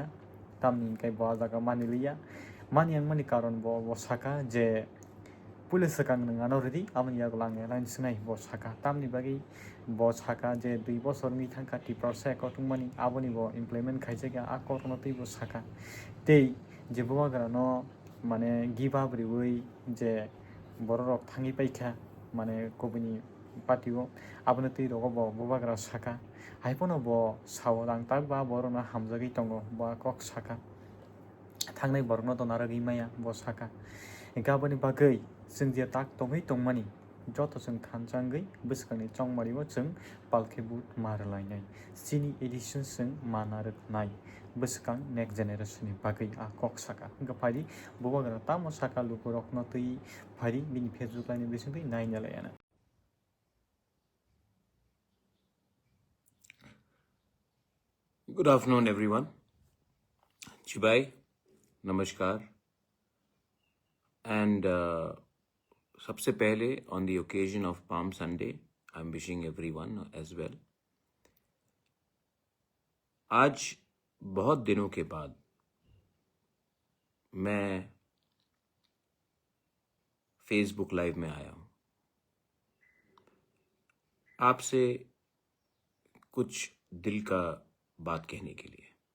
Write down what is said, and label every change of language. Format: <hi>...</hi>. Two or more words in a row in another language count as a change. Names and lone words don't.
<trp>tamni hingkai bo jaga maniliya maniyangmani karon bo saka je pulis sakang nangano ready amoni yagolang alliance nai bo saka tamni bagui bo saka je 2 bosorni thangka tiprose kotungmani aboni bo implement khaijaka a korno tei bo saka tei je bubagra no mane</trp> <en>give up</en> <trp>riwui je borok thangi paikha mane kobuni party o aboni tei rogo bo bubagra saka haifano bo sawarang takba borokno hamjagui tongo bo kok saka thangnai borokno donarogui maya bo saka gaboni bagui jeng je tak tongui tongmani joto jeng thanjangui bwsakangni chongmario jeng palkhe boot marlainai chini edition jeng manaroknai bwsakang</trp> <en>next generation</en> <trp>ni bagui a kok saka hingka phari bubagra tamo saka lukurokno tui phari bini Facebook live ni bisingtui nainalaiyana.</trp> <en>Good afternoon, everyone.</en> <lus>Chibai,</lus> <hi>namaskar.</hi> <en>And</en> <hi>सबसे पहले</hi> <en>on the occasion of Palm Sunday, I'm wishing everyone as well.</en> <hi>आज बहुत दिनों के बाद मैं फेसबुक लाइव में आया हूँ आपसे कुछ दिल का बात कहने के लिए।</hi>